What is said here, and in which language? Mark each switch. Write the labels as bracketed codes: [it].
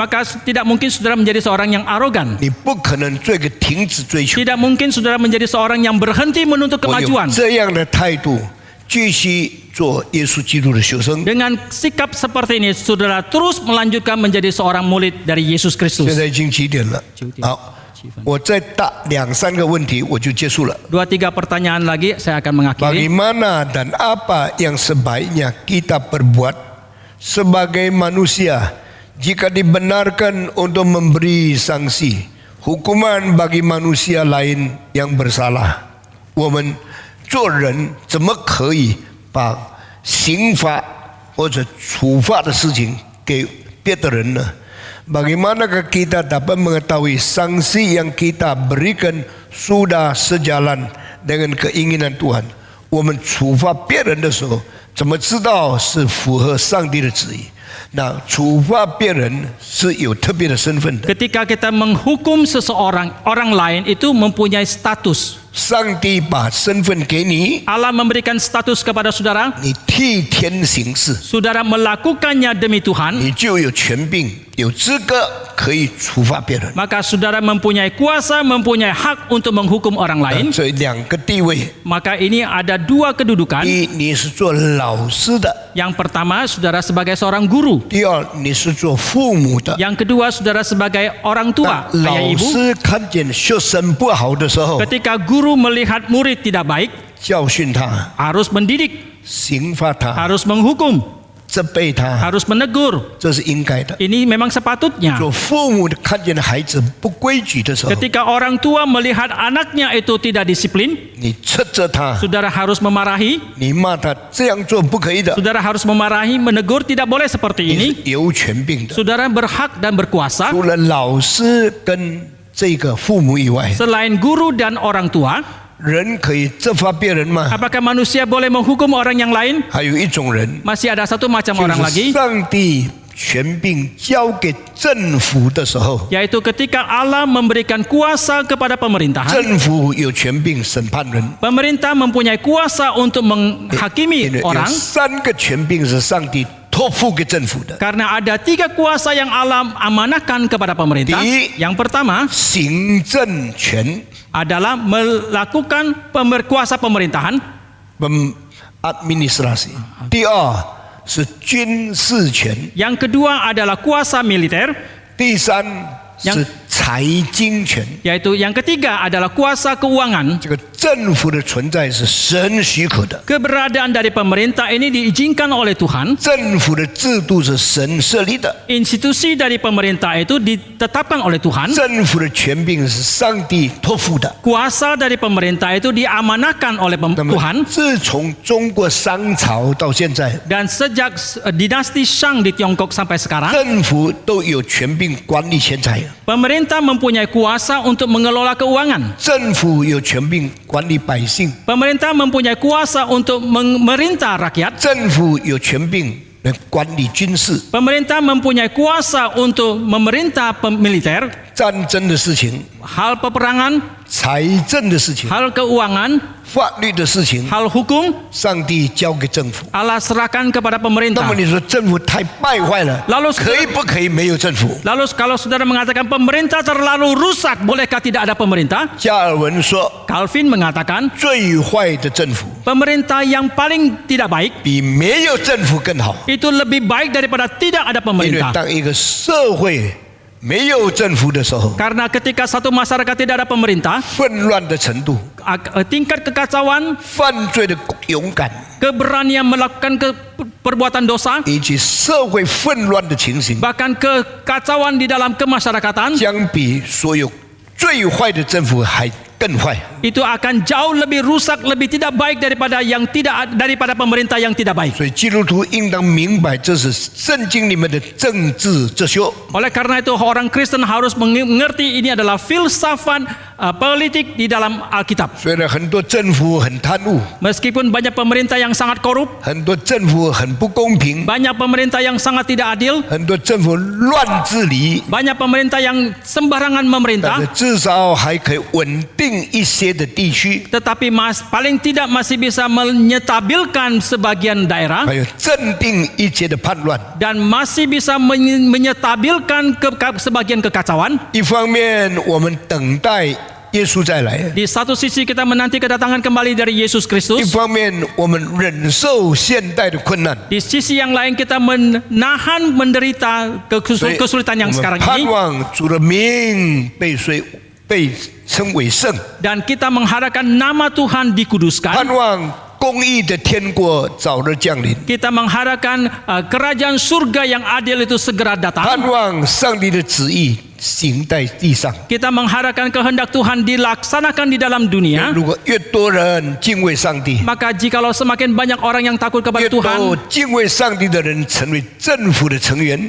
[id] maka tidak mungkin saudara menjadi seorang yang arogan. [zh] 你不可能做一个停止追求。 [id] Tidak mungkin saudara menjadi seorang yang berhenti menuntut [zh] 我有 [id] kemajuan. [zh] 这样的态度，继续做耶稣基督的学生。 [id] Dengan sikap seperti ini, saudara terus melanjutkan menjadi seorang murid dari Yesus [zh] 现 [id] Kristus. [zh] 在已经几点了？ 9点好，我再答2、3个问题，我就结束了。 [id] 2-3 pertanyaan lagi, saya akan mengakhiri. Bagaimana dan apa yang sebaiknya kita perbuat sebagai manusia jika dibenarkan untuk memberi sanksi hukuman bagi manusia lain yang bersalah? [zh] 我们做人怎么可以把刑罚或者处罚的事情给别的人呢？ [id] Bagaimanakah kita dapat mengetahui sanksi yang kita berikan sudah sejalan dengan keinginan Tuhan? [zh] 我们处罚别人的时候，怎么知道是符合上帝的旨意？那处罚别人是有特别的身份的。 [id] Ketika kita menghukum seseorang, orang lain itu mempunyai status. [zh] 上帝把身份给你， [id] Allah memberikan status kepada saudara. [zh] 你替天行事， [id] Saudara melakukannya demi Tuhan, [zh] 你就有权柄、有资格可以处罚别人。 [id] maka saudara mempunyai kuasa, mempunyai hak untuk menghukum orang lain. [zh] 所以2个地位， [id] Maka ini ada 2 kedudukan. [zh] 第一，你是做老师的； [id] Yang pertama, saudara sebagai seorang guru. [zh] 第二，你是做父母的。 [id] Yang kedua, saudara sebagai orang tua, [zh] 那 [id] ayah ibu. [zh] 师看见学生不好的时候， [id] Ketika guru melihat murid tidak baik, [zh] 教训他、 [id] harus mendidik, [zh] 刑罚他、 [id] harus menghukum, [zh] 责备他， [id] harus menegur. [zh] 这是应该的。 [id] Ini memang sepatutnya. [zh] 做父母的看见孩子不规矩的时候， [id] Ketika orang tua melihat anaknya itu tidak disiplin, [zh] 你斥责他， [id] saudara harus memarahi, [zh] 你骂他这样做不可以的， [id] saudara harus memarahi, menegur, tidak boleh seperti ini. [zh] 是有权柄的。 [id] Saudara berhak dan berkuasa. [zh] 除了老师跟这个父母以外， [id] Selain guru dan orang tua, [zh] 人可以责罚别人吗？ [id] apakah manusia boleh menghukum orang yang lain? [zh] 还有一种人， [id] Masih ada satu macam [zh] 就 [id] orang lagi, [zh] 上帝权柄交给政府的时候， [id] yaitu ketika Allah memberikan kuasa kepada pemerintahan, [zh] 政府有权柄审判人。 [id] pemerintah mempunyai kuasa untuk menghakimi orang. [zh] 3个权柄是上帝托付给政府的： [id] Karena ada 3 kuasa yang Allah amanahkan kepada pemerintah. Di- Yang pertama [zh] 行政权 [id] adalah melakukan kuasa pemerintahan. [zh] administrasi；第二是军事权； [id] Yang kedua adalah kuasa militer. [zh] 第三是 [id] Yang- [zh] 财经权。 [id] Yaitu yang ketiga adalah kuasa keuangan. [zh] 这个政府的存在是神许可的， [id] Keberadaan dari pemerintah ini diizinkan oleh Tuhan. [zh] 政府的制度是神设立的， [id] Institusi dari pemerintah itu ditetapkan oleh Tuhan. [zh] 政府的权柄是上帝托付的。 [id] Kuasa dari pemerintah itu diamanahkan oleh [zh] 那么 [id] Tuhan. [zh] 自从中国商朝到现在， [id] Dan sejak dinasti Shang di Tiongkok sampai sekarang, [zh] 政府都有权柄管理钱财， [id] pemerintah mempunyai kuasa untuk mengelola keuangan. [zh] 政府有权柄管理百姓， [id] Pemerintah mempunyai kuasa untuk memerintah rakyat. [zh] 政府有权柄来管理军事。 [id] Pemerintah mempunyai kuasa untuk memerintah militer, [zh] 战争的事情、 [id] hal peperangan, [zh] 财政的事情、 [id] hal keuangan, [zh] 法律的事情， [id] hal hukum, [zh] 上帝交给政府。 [id] Allah serahkan kepada [zh] 那 [id] pemerintah. [zh] 么你说政府太败坏了， [id] Lalu [zh] 可以不可以没有政府？ [id] Lalu kalau saudara mengatakan pemerintah terlalu rusak, bolehkah tidak ada pemerintah? [zh] 加尔文说， [id] Calvin mengatakan [zh] 最坏的政府 [id] pemerintah yang paling tidak baik [zh] 比没有政府更好， [id] itu lebih baik daripada tidak ada [zh] 因为 [id] pemerintah. [zh] 当一个社会没有政府的时候， [id] Karena ketika satu masyarakat tidak ada pemerintah, [zh] 混乱的程度、 [id] tingkat kekacauan, [zh] 犯罪的勇敢， [id] keberanian melakukan perbuatan dosa, [zh] 以及社会混乱的情形， [id] bahkan kekacauan di dalam kemasyarakatan, [zh] 将比所有最坏的政府还更坏。 [id] itu akan jauh lebih rusak, lebih tidak baik daripada pemerintah yang tidak baik. [zh] 所以基督徒应当明白，这是圣经里面的政治哲学。 [id] Oleh karena itu orang Kristen harus mengerti ini adalah filsafat politik di dalam Alkitab. [zh] 虽然很多政府很贪污， [id] Meskipun banyak pemerintah yang sangat korup, [zh] 很多政府很不公平， [id] banyak pemerintah yang sangat tidak adil, [zh] 很多政府乱治理， [id] banyak pemerintah yang sembarangan [zh] 但 [id] memerintah, [zh] 是至少还可以稳定一些的地区， [id] tetapi paling tidak masih bisa menyetabilkan sebagian daerah [zh] 还有镇定一些的叛乱。 [id] dan masih bisa menyetabilkan sebagian kekacauan. [zh] 一方面，我们等待耶稣再来； [id] Di satu sisi kita menanti kedatangan kembali dari Yesus Kristus. [zh] 方面，我们忍受现代的困难。 [id] Di sisi yang lain kita menahan menderita [zh] 所以 [id] kesulitan [zh] 我 [id] yang [zh] 们 [id] sekarang [zh] 盼 [id] ini. [zh] 望主的名被称为圣， [id] Dan kita mengharapkan nama Tuhan dikuduskan. [zh] 望公义的天国早日降临， [id] Kita mengharapkan kerajaan surga yang adil itu segera [zh] 盼 [id] datang. [zh] 望上帝的旨意行在地上。 [id] Kita mengharapkan kehendak Tuhan dilaksanakan di dalam dunia. [zh] 如果越多人敬畏上帝， [id] Maka jikalau semakin banyak orang yang takut [zh] 越 [id] kepada [zh] 多 [id] Tuhan [zh] 敬畏上帝的人成为政府的成员，